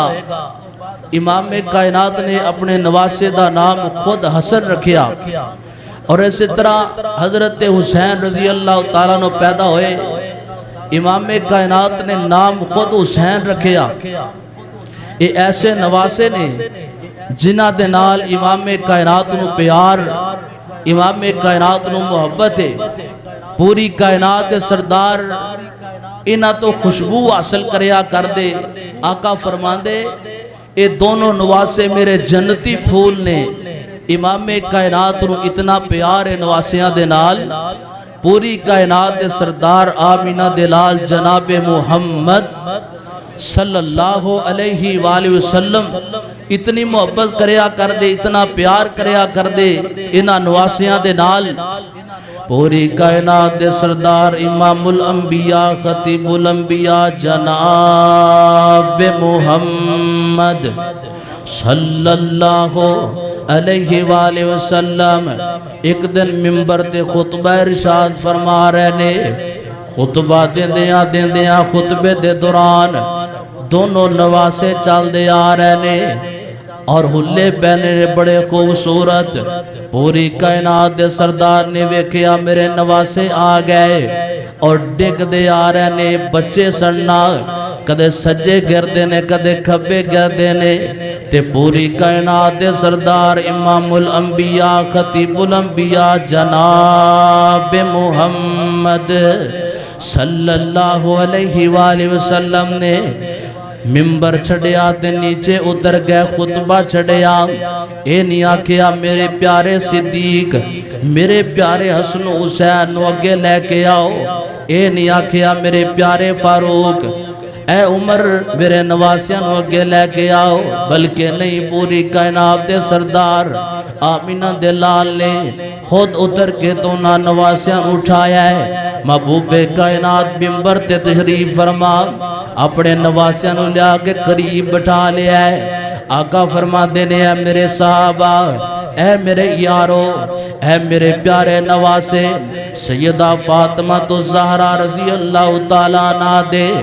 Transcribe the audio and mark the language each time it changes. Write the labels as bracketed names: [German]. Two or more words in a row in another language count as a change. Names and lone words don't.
[Punjabi] امام کائنات نے اپنے نواسے دا نام خود حسن رکھیا، اور اسی طرح حضرت حسین [Arabic] رضی اللہ تعالیٰ [Punjabi] نے پیدا ہوئے، امام کائنات نے نام خود حسین رکھیا۔ یہ ایسے نواسے نے جنہ دے نال امام کائنات نو پیار، امام کائنات نو محبت ہے۔ پوری کائنات دے سردار انہاں تو خوشبو حاصل کریا کر دے۔ آقا فرماندے اے دونوں نواسے میرے جنتی پھول نے۔ امام کائنات نو اتنا پیار ہے نواسیاں دے نال، پوری کائنات دے سردار آمینہ دلال جناب محمد [Arabic] صلی اللہ علیہ وآلہ وسلم [Punjabi] اتنی محبت کریا کر دے، اتنا پیار کریا کر دے انہاں نواسیاں دے نال۔ پوری کائنات دے سردار امام الانبیاء خطیب الانبیاء جناب محمد [Arabic] صلی اللہ علیہ وآلہ وسلم [Punjabi] ایک دن ممبر تے خطبہ ارشاد فرما رہے نے۔ خطبہ دیندیاں خطبے دے دوران دونوں نواسے چل دے آ رہے نے، اور ہلے پہنے نے بڑے خوبصورت۔ پوری کائنات دے سردار نے ویکھیا میرے نواسے آ گئے، اور ڈگ دے آ رہے نے، بچے سننا کدے سجے گردے نے کدے کھبے گردے نے تے پوری کائنات دے سردار امام الانبیاء خطیب الانبیاء جناب محمد [Arabic] صلی اللہ علیہ وآلہ وسلم [Punjabi] نے ممبر چھڑیا تے نیچے اتر گئے خطبہ چھڑیا اے نہیں آکھیا میرے پیارے صدیق میرے پیارے حسن و حسین نو اگے لے کے آؤ اے نہیں آکھیا میرے پیارے فاروق اے عمر میرے نواسیاں نو اگے لے کے آؤ بلکہ نہیں پوری کائنات دے سردار آمینہ دے لال نے خود اتر کے دونا نواسیاں اٹھایا ہے محبوب کائنات ممبر تے تشریف فرما اپنے نواسیاں نو لیا کے قریب بٹھا لیا ہے آقا فرما دینے اے میرے صحابہ اے میرے یارو اے میرے پیارے نواسے سیدہ فاطمہ تو زہرا [Arabic] رضی اللہ تعالیٰ عنہ [Punjabi] دے